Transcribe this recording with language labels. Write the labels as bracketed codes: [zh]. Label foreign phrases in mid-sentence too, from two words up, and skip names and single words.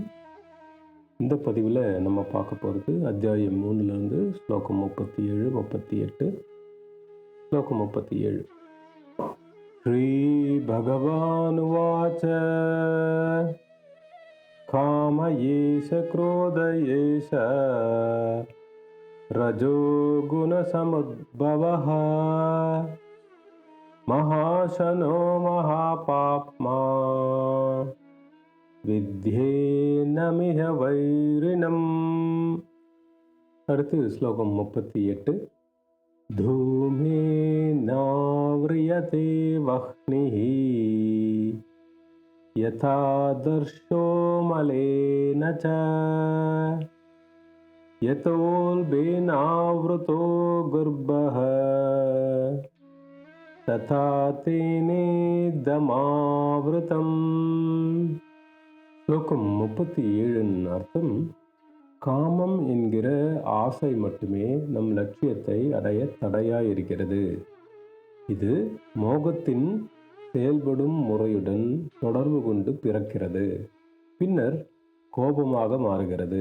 [ta] இந்த பதிவில் நம்ம பார்க்க போகிறது அத்தியாயம் 3லேருந்து ஸ்லோகம் 37, 38. [sa] ஸ்லோகம் 37. श्री भगवान् उवाच काम एष क्रोध एष रजो गुण समुद्भवः महाशनो महापाप्मा विद्येनमिह वैरिणम्. [ta] அடுத்து ஸ்லோகம் 38. [sa] धूमे नाव्रियते वह्निः यथा दर्शो मलेन च यतोल्बेनावृतो गर्भः तथा तेनेदमावृतम्. [ta] ஸ்லோகம் 37 அர்த்தம், காமம் என்கிற ஆசை மட்டுமே நம் லட்சியத்தை அடைய தடையாயிருக்கிறது. இது மோகத்தின் செயல்படும் முறையுடன் தொடர்பு கொண்டு பிறக்கிறது, பின்னர் கோபமாக மாறுகிறது.